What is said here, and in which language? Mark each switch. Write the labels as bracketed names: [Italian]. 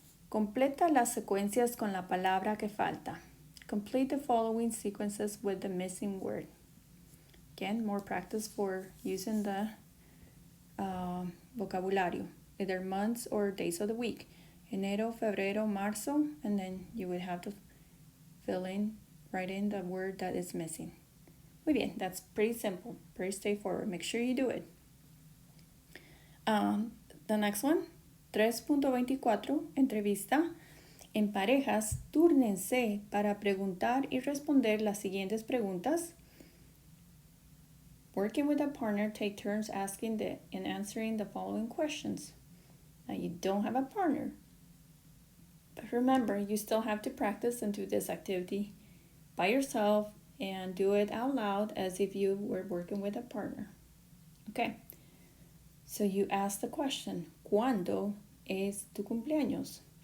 [Spanish] Completa las secuencias con la palabra que falta. [English] Complete the following sequences with the missing word. Again, more practice for using the vocabulario, either months or days of the week. [Spanish] Enero, febrero, marzo, [English] and then you would have to write in the word that is missing. [Spanish] Muy bien, [English] that's pretty simple, pretty straightforward. Make sure you do it. The next one, 3.24, entrevista. [Spanish] En parejas, túrnense para preguntar y responder las siguientes preguntas. [English] Working with a partner, take turns asking and answering the following questions. Now you don't have a partner, but remember, you still have to practice and do this activity by yourself and do it out loud as if you were working with a partner. Okay, so you ask the question, [Spanish] ¿Cuándo es tu cumpleaños?